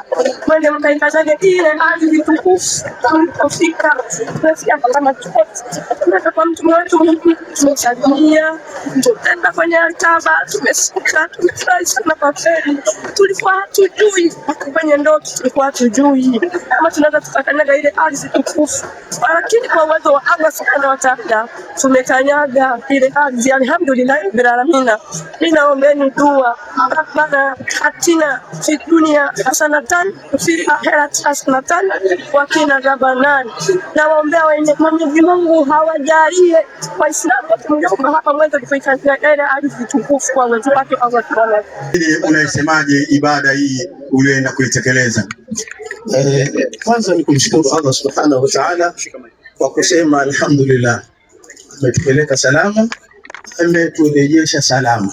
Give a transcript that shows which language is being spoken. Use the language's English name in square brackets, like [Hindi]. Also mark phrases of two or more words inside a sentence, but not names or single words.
[Swahili] Mwende mkaikataje ile ardhi tukufu. Tulipofika tunasikia kama kwa mtume wetu tumeshadia. Tutaenda kwenye Kaaba, tumesika, tumefurahi sana kwa kweli. Tulikuwa hatujui kwenye ndoto, tulikuwa hatujui kama tunaweza tukakanyaga ile ardhi tukufu, lakini kwa uwezo wa Allah [Arabic] سبحانه وتعالى [Swahili] tumekanyaga ile ardhi. [Arabic] الحمد لله رب العالمين. [Swahili] Ninaombeni dua, [Arabic] ربنا آتنا في الدنيا حسنة في الآخرة حسنة وقنا عذابا. [Swahili] Na waombea Mwenyezi Mungu hawajalie Waislamu wote hapa mweze kuikanyaga ile ardhi tukufu kwa uwezo wake Allah [Arabic] سبحانه وتعالى. [Swahili] Unaisemaje ibada hii uliyoenda kuitekeleza? Kwanza ni kumshukuru Allah [Arabic] سبحانه وتعالى [Swahili] kwa kusema alhamdulillah, ametupeleka salama, ameturejesha salama.